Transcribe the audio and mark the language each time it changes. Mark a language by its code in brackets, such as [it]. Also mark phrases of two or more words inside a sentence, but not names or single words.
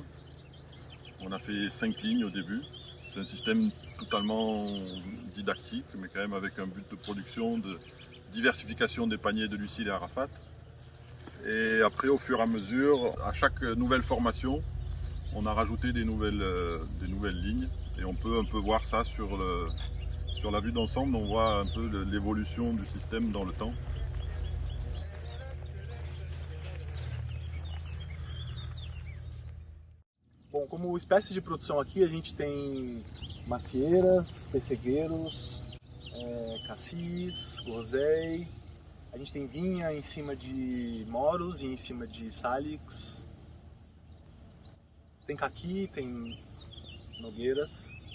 [fr] On a fait 5 lignes au début. C'est un système totalement didactique, mais quand même avec un but de production, de diversification des paniers de Lucile et Arafat. Et après, au fur et à mesure, à chaque nouvelle formation, on a rajouté des nouvelles lignes. Et on peut un peu voir ça sur la vue d'ensemble, on voit un peu l'évolution du système dans le temps. [pt] Bom, como espécies de produção aqui, a gente tem macieiras, pessegueiros, cassis, groselha, a gente tem vinha em cima de moros e em cima de salix, tem caqui, tem nogueiras.